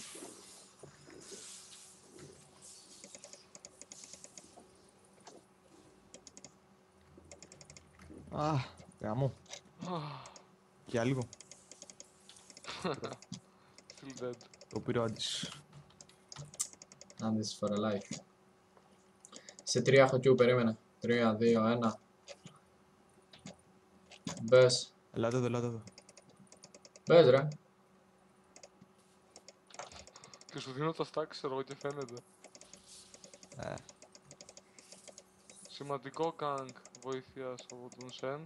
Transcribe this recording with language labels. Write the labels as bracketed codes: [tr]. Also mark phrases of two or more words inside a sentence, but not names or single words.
[el] Α, γάμο. Και άλλο. [en] Still dead. [el] Το πήρε ο Άντης. [en] And this is for a life. [el] Σε 3 έχω Q, περίμενε. 3, 2, 1. Μπες. Ελάτε εδώ. Μπες ρε. Και σου δίνω τα stack, ξέρω εγώ, και φαίνεται. Σημαντικό gank βοήθειας από τον Σεν.